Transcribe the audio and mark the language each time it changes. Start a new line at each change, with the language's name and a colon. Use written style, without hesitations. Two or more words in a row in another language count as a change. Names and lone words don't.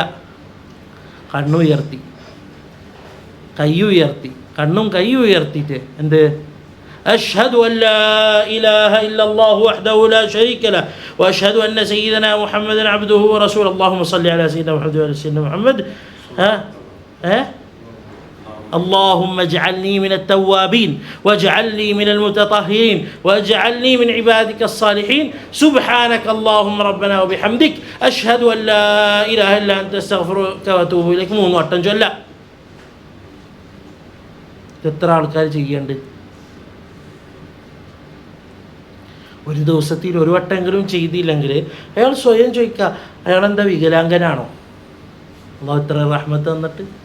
Malayalam: കണ്ണുയർത്തി, കൈ ഉയർത്തി, കണ്ണും കൈ ഉയർത്തിയിട്ട് എന്ത്,
Arabic: أشهد أن لا إله إلا الله وحده لا شريك له وأشهد أن سيدنا محمدا عبده ورسوله اللهم صل على سيدنا محمد وعلى سيدنا محمد വഅലാ സയ്യിദിനാ മുഹമ്മദ് اللهم اجعلني من التوابين واجعلني من المتطهرين واجعلني من عبادك الصالحين سبحانك اللهم ربنا وبحمدك أشهد أن لا إله إلا أنت أستغفرك وأتوب إليك.
Malayalam: 3 വട്ടം ചൊല്ല. എത്ര ആൾക്കാർ ചെയ്യേണ്ട? ഒരു ദിവസത്തിൽ 1 വട്ടമെങ്കിലും ചെയ്തില്ലെങ്കിൽ അയാൾ സ്വയം ചോദിക്കുക, അയാളെന്താ വികലാംഗനാണോ? അല്ലാഹു ഇത്ര റഹ്മത്ത് തന്നിട്ട്.